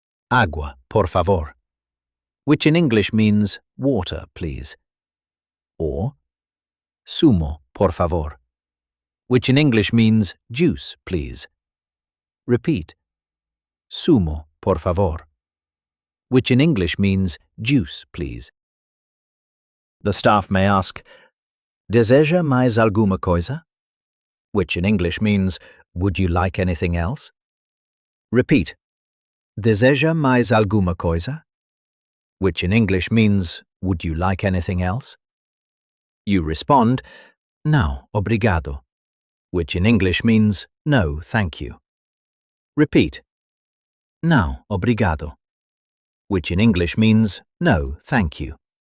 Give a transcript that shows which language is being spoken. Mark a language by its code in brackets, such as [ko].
[pt] Agua, por favor, [en] which in English means water, please. Or [pt] sumo, por favor, [en] which in English means juice, please. Repeat. [pt] Sumo, por favor, [en] which in English means juice, please. The staff may ask, [pt] deseja mais alguma coisa? [en] Which in English means, would you like anything else? Repeat. [pt] Deseja mais alguma coisa? [en] Which in English means, would you like anything else? You respond, [pt] não, obrigado, [en] which in English means, no, thank you. Repeat. [pt] Não, obrigado, [en] which in English means, no, thank you.